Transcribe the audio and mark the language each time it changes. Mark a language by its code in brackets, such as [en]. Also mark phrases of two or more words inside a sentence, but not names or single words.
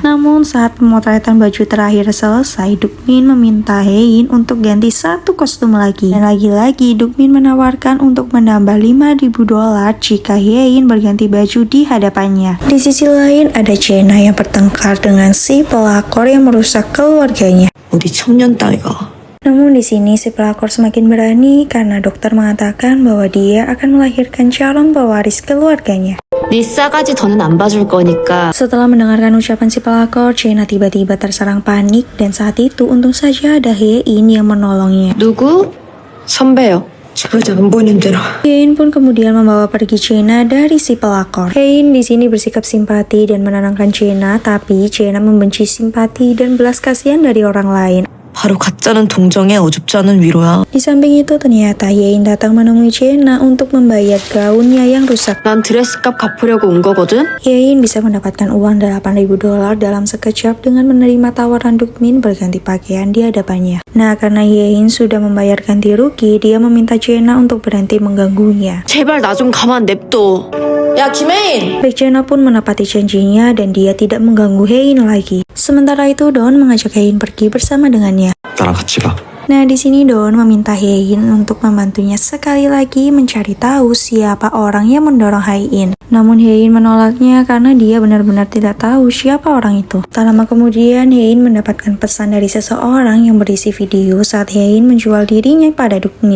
[id] Namun saat pemotretan baju terakhir selesai, Dukmin meminta Hyein untuk ganti satu kostum lagi. Dan lagi-lagi Dukmin menawarkan untuk menambah $5.000 jika Hyein berganti baju di hadapannya. Di sisi lain ada Jae-na yang bertengkar dengan si pelakor yang merusak keluarganya. [ko] 어디 청년 따위가. [id] Namun di sini si pelakor semakin berani karena dokter mengatakan bahwa dia akan melahirkan calon pewaris keluarganya. [ko] 네 싸가지 더는 안 봐줄 거니까. [id] Setelah mendengarkan ucapan si pelakor, Jae-na tiba-tiba terserang panik dan saat itu untung saja ada Hyein yang menolongnya. [ko] 누구? 선배요. 제발 안 보이는 대로. [id] Hyein pun kemudian membawa pergi Jae-na dari si pelakor. Hyein di sini bersikap simpati dan menenangkan Jae-na, tapi Jae-na membenci simpati dan belas kasihan dari orang lain. [ko] 바로 가짜는 동정에 어줍지 않은 위로야. [id] Di samping itu ternyata Hyein datang menemui Jae-na untuk membayar gaunnya yang rusak. [ko] 난 드레스값 갚으려고 온 거거든. [id] Hyein bisa mendapatkan uang $8.000 dalam sekejap dengan menerima tawaran Dukmin berganti pakaian di hadapannya. Nah, karena Hyein sudah membayar ganti rugi, dia meminta Jae-na untuk berhenti mengganggunya. [ko] 제발 나 좀 가만 냅둬. 야 김혜인. [id] Baek Jae-na pun menepati janjinya dan dia tidak mengganggu Hyein lagi. Sementara itu Don mengajak Hyein pergi bersama dengannya. [ko] 나랑 같이 가. [id] Nah, di sini Don meminta Hyein untuk membantunya sekali lagi mencari tahu siapa orang yang mendorong Hyein. Namun Hyein menolaknya karena dia benar-benar tidak tahu siapa orang itu. Tak lama kemudian Hyein mendapatkan pesan dari seseorang yang berisi video saat Hyein menjual dirinya pada Dukmin.